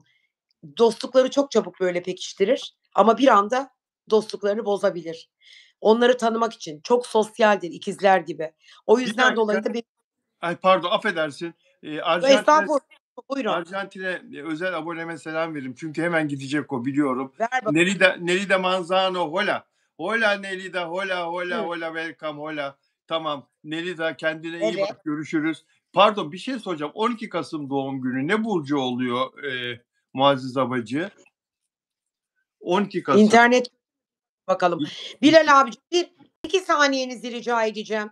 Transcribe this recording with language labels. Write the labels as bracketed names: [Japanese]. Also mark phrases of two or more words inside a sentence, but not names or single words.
[Turkish] Dostlukları çok çabuk böyle pekiştirir ama bir anda dostluklarını bozabilir. Onları tanımak için çok sosyaldir, ikizler gibi. O Bir yüzden dakika. dolayı da Ay pardon, affedersin. Arjantin'e Estağfurullah, buyurun. Arjantin'e özel aboneme selam veririm. Çünkü hemen gidecek o, biliyorum. Ver bakalım. [Spanish] Nelida Manzano, hola. Hola Nelida, hola hola Hıı. hola, welcome, hola. [Turkish] Tamam. Nelida, kendine iyi Evet. bak. Görüşürüz. Pardon, bir şey soracağım. 12 Kasım doğum günü. Ne burcu oluyor Muazzez Abacı? 12 Kasım. İnternet bakalım. İ- Bilal abiciğim, 2 saniyenizi rica edeceğim.